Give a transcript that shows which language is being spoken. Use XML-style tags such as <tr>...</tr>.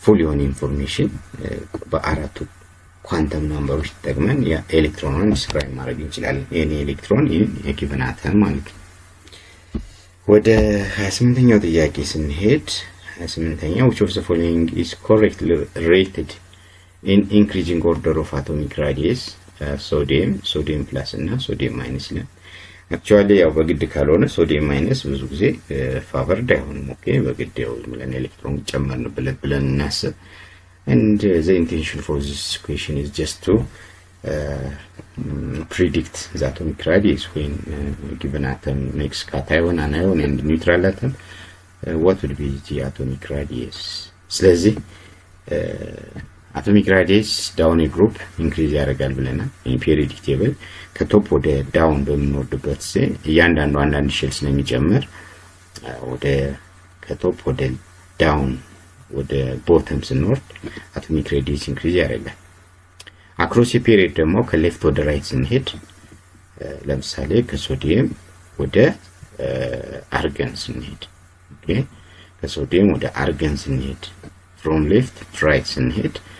<en>on information</en> <am>በአራቱ ኳንተም ናምበሮች ተጠቅመን የኤሌክትሮንን ዲስክራይብ ማድረግ እንችላለን። የኔ ኤሌክትሮን የጊቨን አተም ማለት ነው። ወደ 28ኛው ጥያቄ ስንሄድ 28ኛው</am> <en>which of the following is correctly rated in increasing order of atomic radius? sodium plus እና sodium minus ይላል። actually</en> <am>ያው በግድ ካልሆነ</am> <en>sodium minus</en> <am>ብዙ ጊዜ ፋቨርድ አይሆንም። ኦኬ በግድ ያው ብለን ኤሌክትሮን ጨመርን ብለን እናስብ</am> <en>and the intention for this equation is just to predict the atomic radius when given atom makes cation, anion and neutral atom what would be the atomic radius?</en> <am>ስለዚህ atomic radius</am> <en>down a group increase</en> <am>ያደርጋል ብለናል። periodic table ከቶፕ ወደ ዳውን በምንወርድበት ጊዜ እያንዳንዱ አንዳንድ ሼል ስለሚጨምር ወደ ከቶፕ ወደ ዳውን ወደ ቦተም ስንወርድ አቶሚክ ሬዲየስ ኢንክሪዝ ያደርጋል። አክሮስ ፔሪየድ ደግሞ ከሌፍት ወደ ራይት ስንሄድ ለምሳሌ ከሶዲየም ወደ አርገን ስንሄድ ኦኬ ከሶዲየም ወደ አርገን ስንሄድ</am> <en>from left to right</en> <am>ስንሄድ</am>